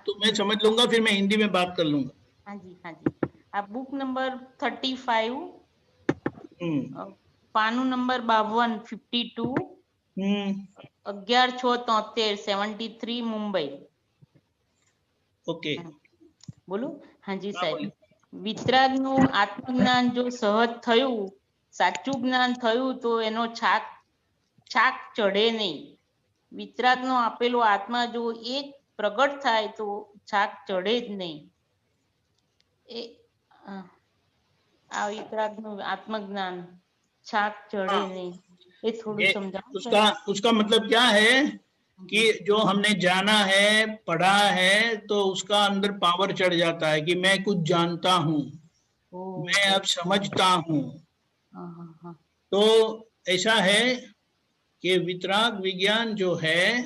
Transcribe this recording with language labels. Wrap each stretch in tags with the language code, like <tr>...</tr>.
<hi>तो मैं समझ लूंगा, फिर मैं हिंदी में बात कर लूंगा। हाँ जी हाँ जी। आप book number 35 पानु number 52 52 11/6/73 73 Mumbai. Okay, बोलो। हाँ जी साहेब।</hi> <gu>વિતરાગનું આત્મજ્ઞાન જો સહજ થયું, સાચું જ્ઞાન થયું તો એનો છાક ચઢે નહીં। વિતરાગનો આપેલો આત્મા જો એ જ પ્રગટ થાય તો છાક ચઢે જ નહીં। આ વિતરાગનું આત્મજ્ઞાન છાક ચઢે નહીં, એ થોડું સમજાવો।</gu> <hi>उसका मतलब क्या है कि जो हमने जाना है, पढ़ा है, तो उसका अंदर पावर चढ़ जाता है कि मैं कुछ जानता हूँ, मैं अब समझता हूँ। तो ऐसा है कि वितराग विज्ञान जो है</hi>